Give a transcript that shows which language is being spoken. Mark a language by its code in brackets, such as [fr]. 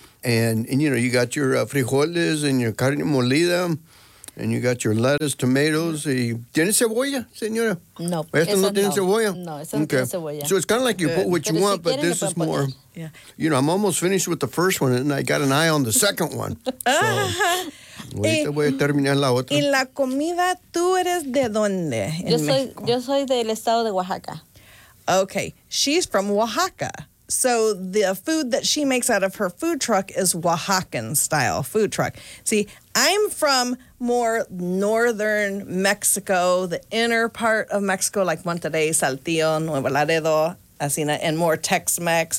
[en] And you know, you got your frijoles and your carne molida. And you got your lettuce, tomatoes. [es] ¿Tiene cebolla, señora? No. ¿Esto no tiene cebolla? No, eso no tiene cebolla. [en] So it's kind of like you put what you want, but this is more. Yeah. You know, I'm almost finished with the first one, and I got an eye on the second one. [es] So, voy a terminar la otra. ¿Y la comida, tú eres de dónde? Yo soy del estado de Oaxaca. [en] Okay. She's from Oaxaca. So the food that she makes out of her food truck is Oaxacan-style food truck. See, I'm from more northern Mexico, the inner part of Mexico, like Monterrey, Saltillo, Nuevo Laredo, Asina, and more Tex-Mex.